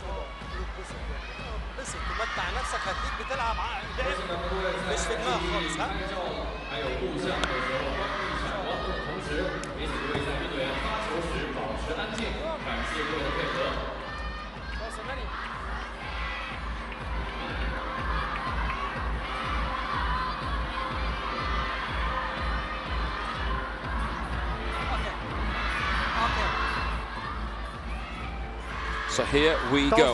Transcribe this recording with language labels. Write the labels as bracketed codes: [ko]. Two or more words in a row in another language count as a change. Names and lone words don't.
[ar] بس تمتع نفسك، هتلاقيك بتلعب لعب مش في دماغك خالص. ها [zh] 还有录像的时候关注一下网络的同时，也请各位嘉宾队员发球时保持安静，感谢各位的配合。 [en] So here we go.